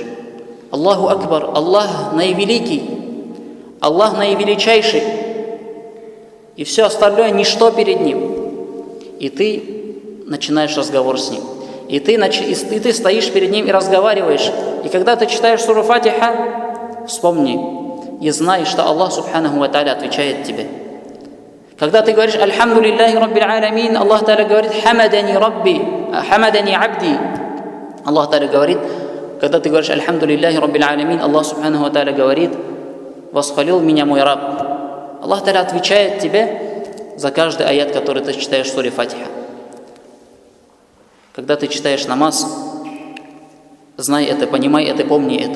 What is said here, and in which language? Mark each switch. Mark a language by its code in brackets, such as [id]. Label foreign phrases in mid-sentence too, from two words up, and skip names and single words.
[ar] الله أكبر, [ru] Аллах наивеликий, Аллах наивеличайший, и все остальное ничто перед Ним. И ты начинаешь разговор с Ним. И ты стоишь перед Ним и разговариваешь. И когда ты читаешь суру Фатиха, вспомни и знай, что Аллах [ar] سبحانه وتعالى [ru] отвечает тебе. Когда ты говоришь [ar] الحمد لله رب العالمين, [ru] Аллах Тааля говорит [ar] حمدني ربي، حمدني عبدي. [ru] Аллах Тааля говорит, когда ты говоришь [ar] الحمد لله رب العالمين, [ru] Аллах [ar] سبحانه وتعالى [ru] говорит, восхвалил меня мой раб. Аллах Тааля отвечает тебе за каждый аят, который ты читаешь в суре Фатиха. Когда ты читаешь намаз, знай это, понимай это, помни это.